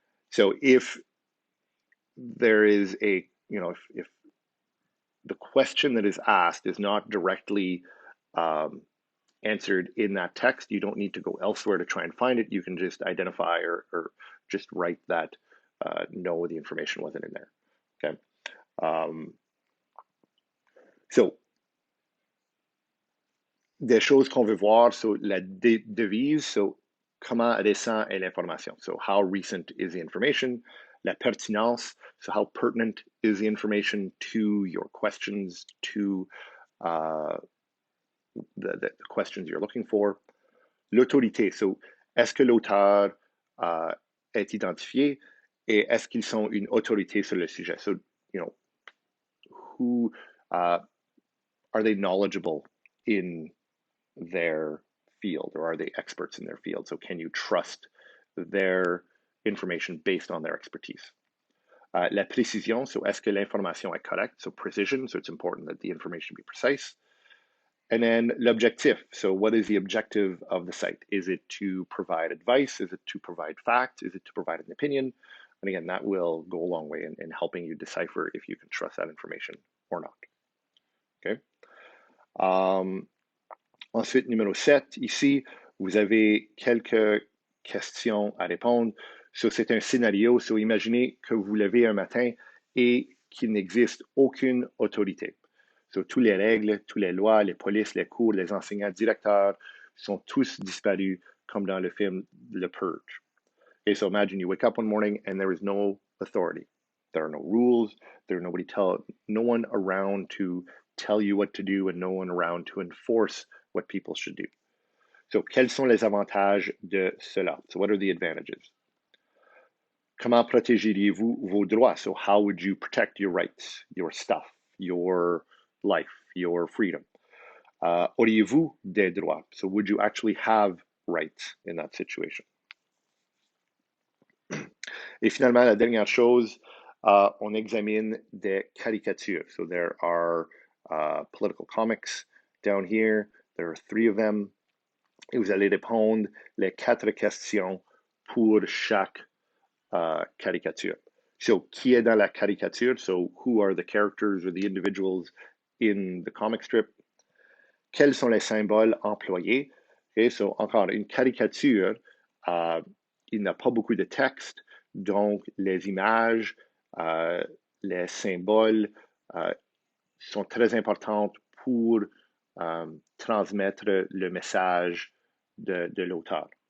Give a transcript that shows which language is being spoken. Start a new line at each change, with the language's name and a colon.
English: So if there is a, if the question that is asked is not directly answered in that text, you don't need to go elsewhere to try and find it. You can just identify or just write that no, the information wasn't in there. Okay.
French: So, des choses qu'on veut voir, so la devise, so comment récent est l'information,
English: so how recent is the information,
French: la pertinence,
English: so how pertinent is the information to your questions, to the questions you're looking for,
French: l'autorité, so est-ce que l'auteur est identifié et est-ce qu'ils sont une autorité sur le sujet,
English: so who are they knowledgeable in their field, or are they experts in their field? So can you trust their information based on their expertise?
French: La précision, so est-ce que l'information est correcte?
English: So precision, so it's important that the information be precise. And then l'objectif, so what is the objective of the site? Is it to provide advice? Is it to provide facts? Is it to provide an opinion? And again, that will go a long way in helping you decipher if you can trust that information or not. Okay.
French: Ensuite, numéro 7, ici, vous avez quelques questions à répondre. So, c'est un scénario. So, imaginez que vous levez un matin et qu'il n'existe aucune autorité. So, toutes les règles, toutes les lois, les polices, les cours, les enseignants, directeurs sont tous disparus, comme dans le film The Purge.
English: Okay, so imagine you wake up one morning and there is no authority. There are no rules. There's no one around to tell you what to do, and no one around to enforce what people should do.
French: So, quels sont les avantages de cela?
English: So, what are the advantages?
French: Comment protégeriez-vous vos droits?
English: So, how would you protect your rights, your stuff, your life, your freedom?
French: Auriez-vous des droits?
English: So, would you actually have rights in that situation?
French: Et finalement, la dernière chose, on examine des caricatures.
English: So there are political comics down here. There are 3 of them.
French: Et vous allez répondre les 4 questions pour chaque caricature. So, qui est dans la caricature?
English: So, who are the characters or the individuals in the comic strip?
French: Quels sont les symboles employés? Okay, so, encore, une caricature, il n'a pas beaucoup de texte, donc les images, les symboles sont très importantes pour transmettre le message de l'auteur.